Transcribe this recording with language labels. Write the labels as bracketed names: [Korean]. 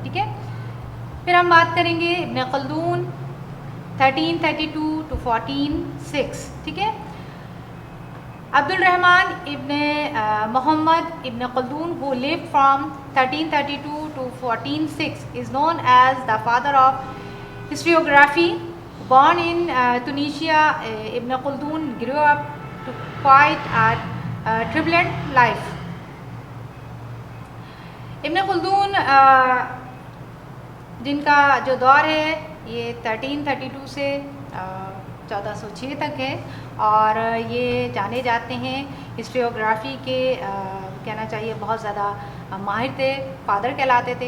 [Urdu] ٹھیک ہے, پھر ہم بات کریں گے ابن خلدون 1332 to 1406. ٹھیک ہے, [English] Abd Al Rahman ibn Muhammad ibn Khaldun who lived from 1332 to 1406 is known as the father of historiography. Born in Tunisia, Ibn Khaldun grew up to quite a turbulent life. [Urdu] ابن خلدون جن کا جو دور ہے یہ 1332 سے 1406 تک ہے, اور یہ جانے جاتے ہیں ہسٹریوگرافی کے, کہنا چاہیے بہت زیادہ ماہر تھے, فادر کہلاتے تھے.